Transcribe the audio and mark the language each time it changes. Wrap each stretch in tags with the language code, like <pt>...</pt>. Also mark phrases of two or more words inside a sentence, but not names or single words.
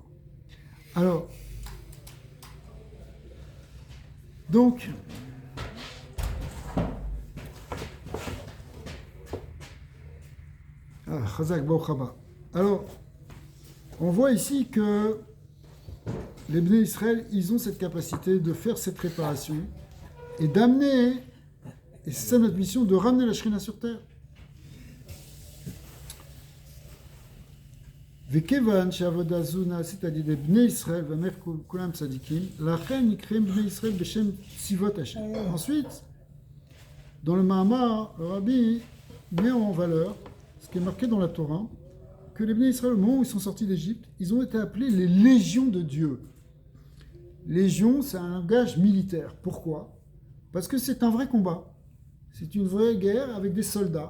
<fr>Alors, donc, Chazak Bauchaba. Alors, on voit ici que les</fr> <he>בני ישראל,</he> <fr>ils ont cette capacité de faire cette réparation et d'amener, et c'est ça notre mission, de ramener la Shrina sur terre.</fr> <he>וכיוון שהעבודה זו נעשית על ידי בני ישראל ואמר כולם צדיקים, לכן נקראים בני ישראל בשם צבאות השם.</he> <fr>Ensuite, dans le Mahamar, le Rabbi met en valeur ce qui est marqué dans la Torah, que les</fr> <he>בני ישראל,</he> <fr>au moment où ils sont sortis d'Égypte, ils ont été appelés les légions de Dieu. Légion, c'est un langage militaire. Pourquoi? Parce que c'est un vrai combat. C'est une vraie guerre avec des soldats.</fr>